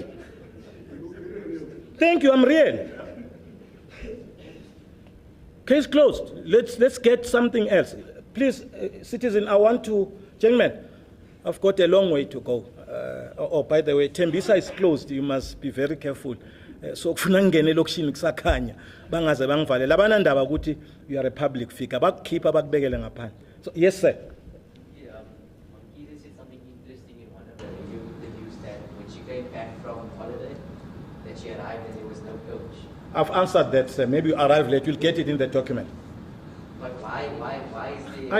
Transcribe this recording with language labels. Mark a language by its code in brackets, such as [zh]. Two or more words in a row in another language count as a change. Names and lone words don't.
[en] Thank you. I'm real. Case closed. Let's get something else. Please, citizen, I want to, gentlemen, I've got a long way to go. Oh, by the way, Tembisa is closed. You must be very careful. [zu] So kufuna ngene lokishini kusakhanya bangaze bangivale labana ndaba ukuthi [en] you are a public figure [zu] bakukhipha bakubekele ngaphandle. [en] So yes sir. Yeah, Either said something interesting in one of the interviews that when she came back from holiday that she arrived and there was no coach. I've answered that, sir. Maybe you arrive late. You'll get it in the document. But why is there?